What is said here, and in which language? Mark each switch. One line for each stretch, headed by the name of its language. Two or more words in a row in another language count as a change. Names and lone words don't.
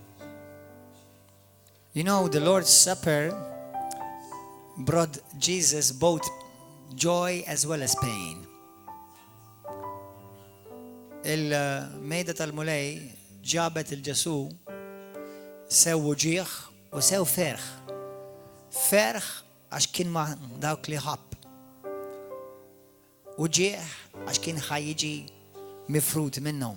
English: You know, the Lord's Supper brought Jesus both joy as well as pain.
Maltese: Il-mejda tal-mulej ġabet il-ġesu sew uġieħ u sew ferħ. Ferħ għax kien ma dawk li ħabb. Uġieħ għax kien ħajjiġi mifrut minnhom.